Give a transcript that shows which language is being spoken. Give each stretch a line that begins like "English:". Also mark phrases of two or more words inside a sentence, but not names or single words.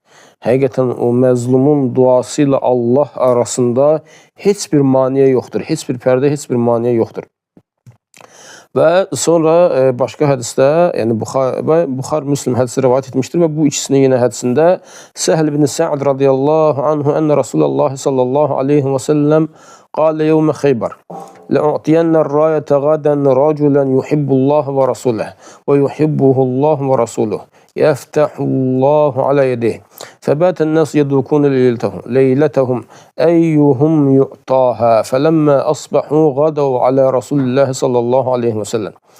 Azerbaijani: Həqiqətən o məzlumun duası ilə Allah arasında heç bir maniyə yoxdur, heç bir pərdə, heç bir maniyə yoxdur. Və sonra başqa hədisdə, yəni Buxari Müslim hədisi rivayət etmişdir və bu ikisinin yenə
Arabic: hədisində Səhl ibn Sa'd رضي الله عنه أن رسول الله صلى الله عليه وسلم قال يوم خيبر لأعطين الراية غدا رجلا يحب الله ورسوله ويحبه الله ورسوله يفتح الله على يديه فبات الناس يدركون ليلتهم أيهم يعطاها فلما أصبحوا غدوا على رسول الله صلى الله عليه وسلم